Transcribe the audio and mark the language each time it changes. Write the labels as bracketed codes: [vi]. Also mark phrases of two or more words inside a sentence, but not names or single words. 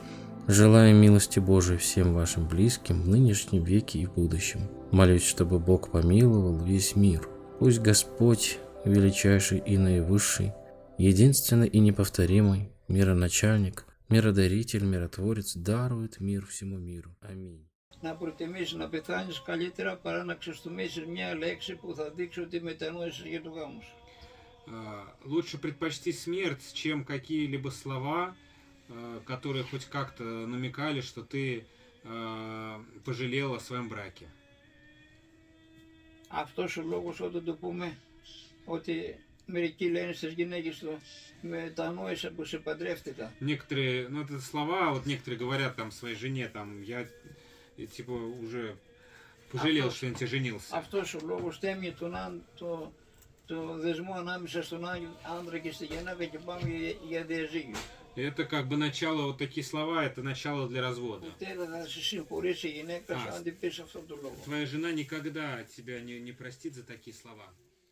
[ru] Желаю милости Божией всем вашим близким в нынешнем веке и в будущем. Молюсь, чтобы Бог помиловал весь мир. Пусть Господь, величайший и наивысший, единственный и неповторимый, мироначальник, миродаритель, миротворец, дарует мир всему миру. Аминь. [el] Να προτιμήσεις να πεθάνεις καλύτερα παρά να ξεστομίσεις μια λέξη που θα δείξει ότι μετανόησες για το γάμο σου. [ru] Лучше предпочти смерть, чем какие-либо слова, которые хоть как-то намекали, что ты пожалел о своем браке. [el] Αυτός ο λόγος όταν το πούμε ότι μερικοί λένε στις γυναίκες του μετανόησα που σε παντρεύτηκα. [ru] Некоторые, ну это слова, вот некоторые говорят там своей жене, там, я типа уже пожалел, что я на тебя женился. [el] Αυτός ο λόγος στέμει το δεσμό ανάμεσα στον άντρα και στη γυναίκα και πάμε για διαζύγιο. [ru] Это как бы начало, вот такие слова, это начало для развода. Твоя жена никогда тебя не простит за такие слова.